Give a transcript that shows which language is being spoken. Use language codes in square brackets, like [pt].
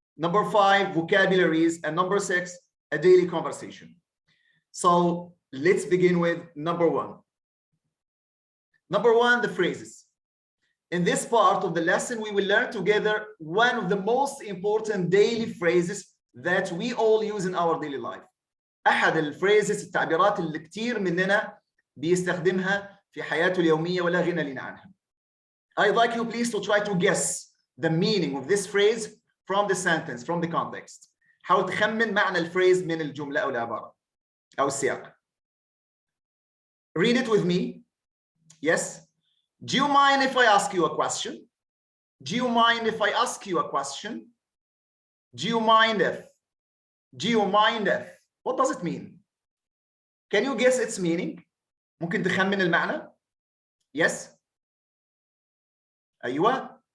[en] Number 5, vocabularies. And number 6, a daily conversation. So let's begin with number 1. Number 1, the phrases. In this part of the lesson, we will learn together one of the most important daily phrases that we all use in our daily life. [ar] أحد الفريزز التعبيرات اللي كتير مننا بيستخدمها في حياته اليومية ولا غنى لنا عنها. [en] I'd like you please to try to guess the meaning of this phrase from the sentence, from the context. [ar] حاول تخمن معنى الفريز من الجملة أو العبارة أو السياق. [en] Read it with me. Yes. Do you mind if I ask you a question? Do you mind if I ask you a question? Do you mind if? Do you mind if? What does it mean? Can you guess its meaning? [ar] ممكن تخمن المعنى? Yes. أيوة.